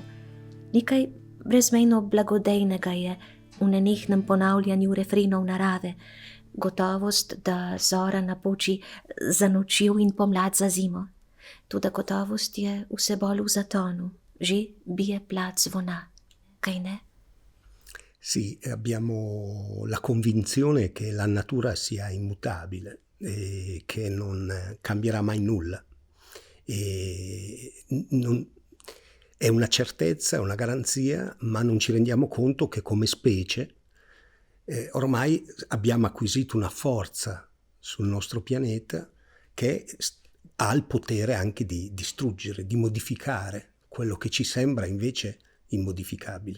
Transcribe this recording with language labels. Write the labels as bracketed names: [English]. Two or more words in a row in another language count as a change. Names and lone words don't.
[Slovenian] Nekaj brezmejno blagodejnega je v nenehnem ponavljanju refrenov narave, gotovost, da zora napoči za nočjo in pomlad za zimo. Toda gotovost je vse bolj v zatonu, že bije plat zvona, kaj ne? [Italian] Sì, abbiamo la convinzione che la natura sia immutabile e che non cambierà mai nulla. È una certezza, una garanzia, ma non ci rendiamo conto che come specie ormai abbiamo acquisito una forza sul nostro pianeta che ha il potere anche di distruggere, di modificare quello che ci sembra invece immodificabile.